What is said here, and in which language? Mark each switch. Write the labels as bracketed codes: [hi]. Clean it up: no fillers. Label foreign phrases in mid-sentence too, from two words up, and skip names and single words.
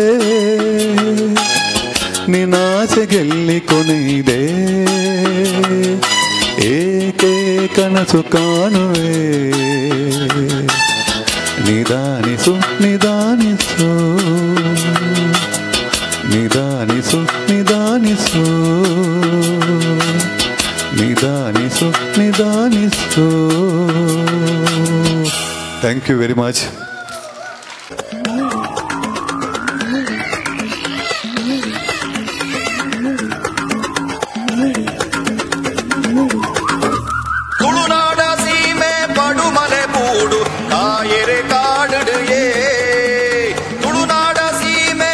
[kn] ನಿನ್ನಾಸೆ ಗೆಲ್ಲಿ ಕೊನೆಯಿದೆ, ಏಕೆ ಕನಸು ಕಾಣುವೆ, ನಿಧಾನಿಸು ನಿಧಾನಿಸು, ನಿಧಾನಿಸು ನಿಧಾನಿಸು, ನಿಧಾನಿಸು ನಿಧಾನಿಸು. [en] thank you very much. [tcy] ತುಳುನಾಡ ಸೀಮೆ ಪಡುಮಲೆ ಬೂಡು ಕಾಯರೆ ಕಾಡುಡಿಯೇ, ತುಳುನಾಡ ಸೀಮೆ